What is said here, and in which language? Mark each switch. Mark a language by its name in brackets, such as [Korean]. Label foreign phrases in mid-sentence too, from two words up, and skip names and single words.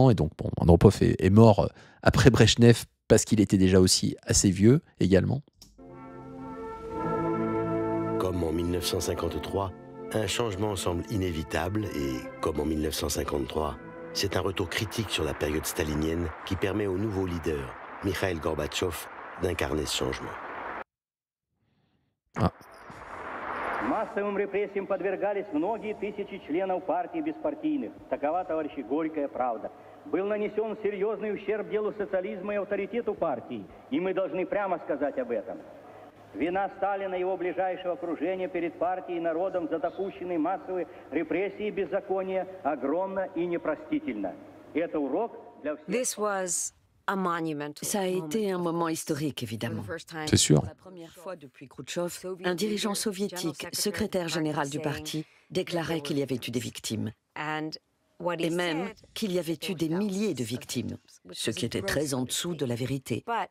[French] Et donc, bon, Andropov est mort après Brejnev parce qu'il était déjà aussi assez vieux également. Comme en 1953, un changement semble inévitable et, comme en 1953, c'est un retour critique sur la période stalinienne qui permet au nouveau leader, Mikhail Gorbatchev, d'incarner ce changement. Ah. [Russian] Массовым репрессиям подвергались многие тысячи членов партии беспартийных. Такова, товарищи, горькая правда. Был нанесен серьезный ущерб делу социализма и авторитету партии, и мы должны прямо сказать об этом. Вина Сталина и его ближайшего окружения перед партией и народом за допущенные массовые репрессии и беззакония огромна и непростительна. Это урок для всех. [French] Ça a été un moment historique, évidemment. C'est sûr. Pour la première fois depuis Khrouchtchev, un dirigeant soviétique, secrétaire général du parti, déclarait qu'il y avait eu des victimes. Et même qu'il y avait eu des milliers de victimes, ce qui était très en dessous de la vérité.